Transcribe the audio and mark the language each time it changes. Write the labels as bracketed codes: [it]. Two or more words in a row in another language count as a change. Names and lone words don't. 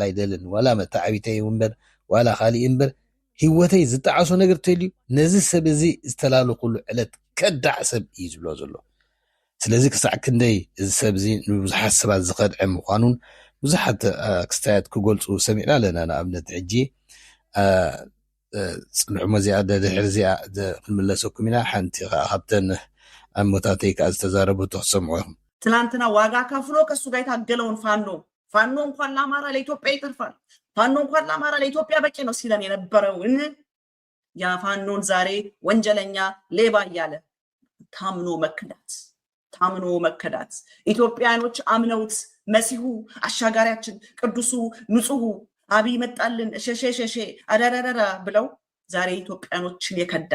[ti] ኣይደልን። ዋላ መታዓቢተይ እምበር ዋላ ካሊእ እምበር ሂወተይ ዝጣዓሶ ነገር ተልዩ ነዚ ሰብ እዚ ዝተላለኹሉ ዕለት ከዳዕ ሰብ እዩ ዝብሎ ዘሎ። ስለዚ ክሳዕ ክንደይ እዚ ሰብ እዚ ንብዙሓት ሰባት ዝኸድዐ ምዃኑን ብዙሓት ክስታያት ክገልፁ ሰሚዕና ኣለና። ንኣብነት ሕጂ ፅንዑ መዚኣ ድሕሪ እዚኣ ክንምለሰኩም ኢና። ሓንቲ ካብተን ኣሞታተይ ከዓ ዝተዛረበቶ ክሰምዑ ኢኹም። [am] ትናንትና ዋጋ ከፍሎ ከሱ ጋር የታገለውን ፋኖ እንኳን ለአማራ ለኢትዮጵያ ይተርፋል፣ ፋኖ እንኳን ለአማራ ለኢትዮጵያ በቂ ነው ሲለን የነበረውን ያ ፋኖን ዛሬ ወንጀለኛ ሌባ እያለ ታምኖ መከዳት ኢትዮጵያኖች አምነውት መሲሁ አሻጋሪያችን ቅዱሱ ንጹሁ አብይ መጣልን ሸሸሸ አዳዳዳዳ ብለው ዛሬ ኢትዮጵያኖችን የከዳ